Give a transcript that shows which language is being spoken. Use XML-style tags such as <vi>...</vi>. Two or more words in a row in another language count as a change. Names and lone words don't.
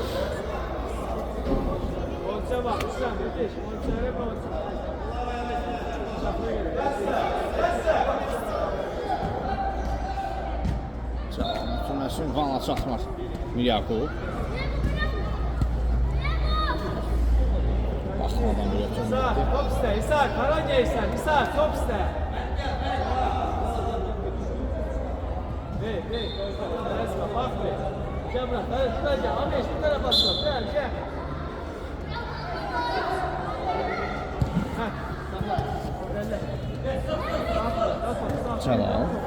<az>Cəlal ötürməsi ünvana çatmır. Miryakov. Baxmadan bir ötürməkdir.</az> <tr>top ister, İshak, Karanya ister, İshak, top ister. Resme bak be. Cemre, şuraya gel, Ameş bir tarafa atla, gel.</tr> <az>Cəlal.</az>